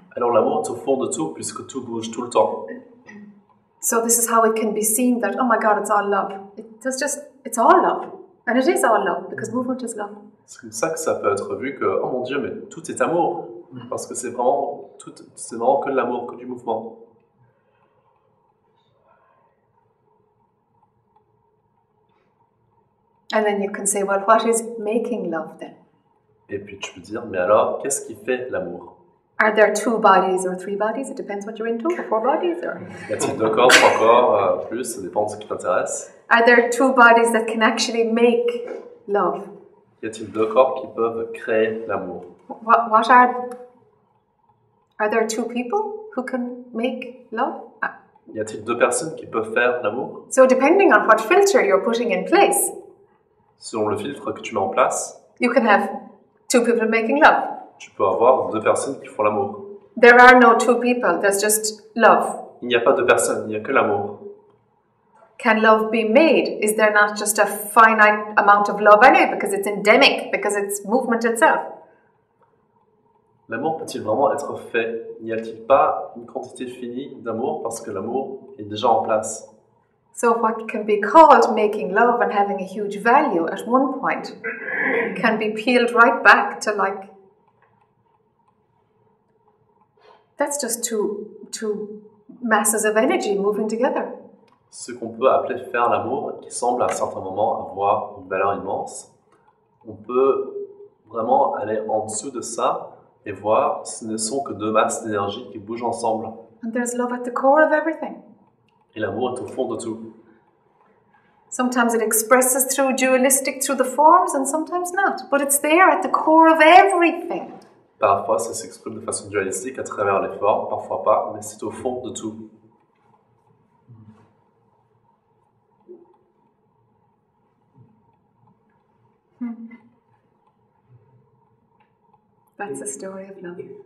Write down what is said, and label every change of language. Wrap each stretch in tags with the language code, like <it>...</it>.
<fr>Alors l'amour est au fond de tout, puisque tout bouge tout le temps.</fr> <en>So this is how it can be seen that, oh my God, it's all love. It's all love. And it is all love, because movement is love.</en> <fr>C'est comme ça que ça peut être vu que, oh mon Dieu, mais tout est amour. Parce que c'est vraiment que de l'amour, que du mouvement.</fr> <en>And then you can say, well, what is making love then?</en> <fr>Et puis tu peux dire, mais alors, qu'est-ce qui fait l'amour?</fr> <en>Are there 2 bodies or 3 bodies? It depends what you're into, or 4 bodies, or...</en> <fr>Y a-t-il 2 corps, 3 corps, plus, ça dépend de ce qui t'intéresse.</fr> <en>Are there 2 bodies that can actually make love?</en> <fr>Y a-t-il deux corps qui peuvent créer l'amour?</fr> <en>What are there two people who can make love?</en> <fr>Y a-t-il deux personnes qui peuvent faire l'amour?</fr> <en>So depending on what filter you're putting in place,</en> <fr>Selon le filtre que tu mets en place,</fr> <en>you can have two people making love.</en> <fr>tu peux avoir deux personnes qui font l'amour.</fr> <en>There are no two people, there's just love.</en> <fr>Il n'y a pas deux personnes, il n'y a que l'amour.</fr> <en>Can love be made? Is there not just a finite amount of love anyway, because it's endemic, because it's movement itself?</en> <fr>L'amour peut-il vraiment être fait? N'y a-t-il pas une quantité finie d'amour parce que l'amour est déjà en place?</fr> <en>So what can be called making love and having a huge value at one point can be peeled right back to like, that's just two masses of energy moving together.</en> <fr>Ce qu'on peut appeler faire l'amour, qui semble à un certain moment avoir une valeur immense, on peut vraiment aller en dessous de ça et voir ce ne sont que deux masses d'énergie qui bougent ensemble.</fr> <en>And there's love at the core of everything.</en> <fr>Et l'amour est au fond de tout.</fr> <en>Sometimes it expresses through dualistic, through the forms, and sometimes not. But it's there at the core of everything.</en> <fr>Parfois, ça s'exprime de façon dualistique à travers les formes, parfois pas, mais c'est au fond de tout.</fr> <en>That's the story of love.</en>